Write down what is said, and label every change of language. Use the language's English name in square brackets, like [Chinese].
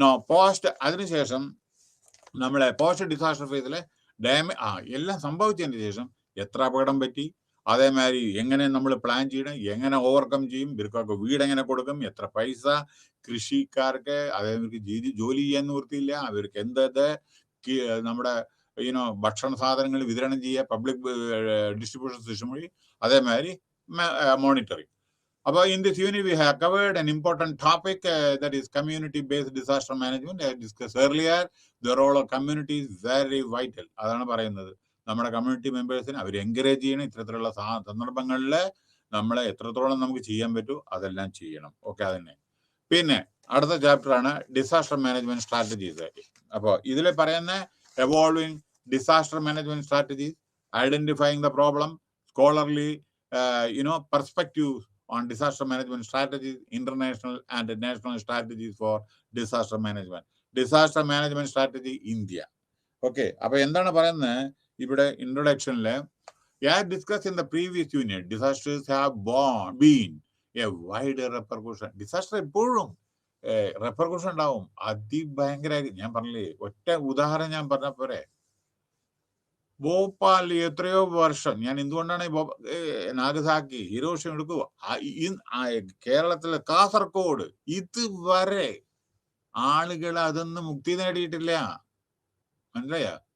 [Malayalam] Post, അതിനുശേഷം നമ്മളെ post disaster ഫേസിലെ എല്ലാം സംഭവിച്ചതിന് ശേഷം എത്ര അപകടം പറ്റി, അതേമാതിരി എങ്ങനെ നമ്മൾ പ്ലാൻ ചെയ്യണം, എങ്ങനെ ഓവർകം ചെയ്യും, ഇവർക്കൊക്കെ വീട് എങ്ങനെ കൊടുക്കും, എത്ര പൈസ, കൃഷിക്കാർക്ക് അതേമാതിരി ജോലി ചെയ്യാൻ നിവൃത്തിയില്ല, അവർക്ക് എന്തത് നമ്മുടെ ഭക്ഷണ സാധനങ്ങൾ വിതരണം ചെയ്യുക, പബ്ലിക് ഡിസ്ട്രിബ്യൂഷൻ സിസ്റ്റം വഴി, അതേമാതിരി മോണിറ്ററിങ്. [English] അപ്പോൾ in this unit we have covered an important topic that is community-based disaster management. I discussed earlier, the role of community is very vital. [Malayalam] അതാണ് പറയുന്നത്. നമ്മുടെ കമ്മ്യൂണിറ്റി മെമ്പേഴ്സിനെ അവർ എൻകറേജ് ചെയ്യണം. ഇത്തരത്തിലുള്ള സന്ദർഭങ്ങളിൽ നമ്മളെ എത്രത്തോളം നമുക്ക് ചെയ്യാൻ പറ്റും അതെല്ലാം ചെയ്യണം. ഓക്കെ. അതന്നെ. പിന്നെ അടുത്ത ചാപ്റ്ററാണ് ഡിസാസ്റ്റർ മാനേജ്മെന്റ് സ്ട്രാറ്റജീസ്. അപ്പോൾ ഇതിൽ പറയുന്ന [English] Evolving disaster management strategies, identifying the problem, scholarly perspectives on disaster management strategies, international and national strategies for disaster management. Disaster management strategy India. Okay. [Malayalam] അപ്പൊ എന്താണ് പറയുന്നത് ഇവിടെ ഇൻട്രൊഡക്ഷനില്? [English] As discussed in the previous unit, disasters have been a wide repercussion. [Malayalam] Disaster എപ്പോഴും റെപ്പർക്യൂഷൻ ഉണ്ടാവും, അതിഭയങ്കര. ഞാൻ പറഞ്ഞില്ലേ, ഒറ്റ ഉദാഹരണം ഞാൻ പറഞ്ഞ പോരെ. ഭോപ്പാലിൽ എത്രയോ വർഷം ഞാൻ എന്തുകൊണ്ടാണ് നാഗസാക്കി ഹിരോഷിമ എടുക്കുക കേരളത്തിലെ കാസർഗോഡ് ഇതുവരെ ആളുകൾ അതൊന്നും മുക്തി നേടിയിട്ടില്ല. മനസ്സിലായ?